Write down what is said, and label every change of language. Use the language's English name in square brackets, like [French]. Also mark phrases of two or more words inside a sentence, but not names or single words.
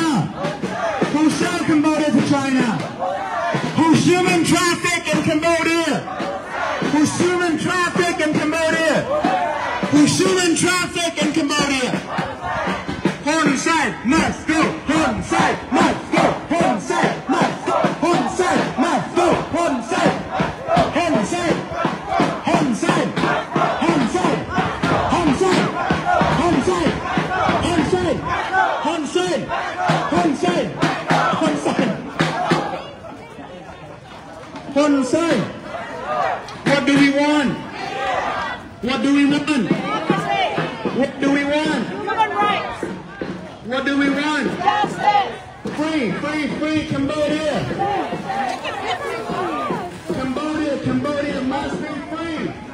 [English] Who sell Cambodia to China? Who's human traffic in Cambodia? Who's human traffic in Cambodia? Who's human traffic in Cambodia? Hun Sen must go! Hun Sen must go! Hun Sen must go! Hun Sen must go! Hun Sen! Hun Sen! Hun Sen! Hun Sen! Hun Sen! Hun Sen! Hun Sen! Hun Sen! Hun Sen! Hun Sen! Hun Sen! What do we want? What do we want? What do we want? Human rights. What do we want? Justice. Free, free, free Cambodia! Cambodia, Cambodia must be free!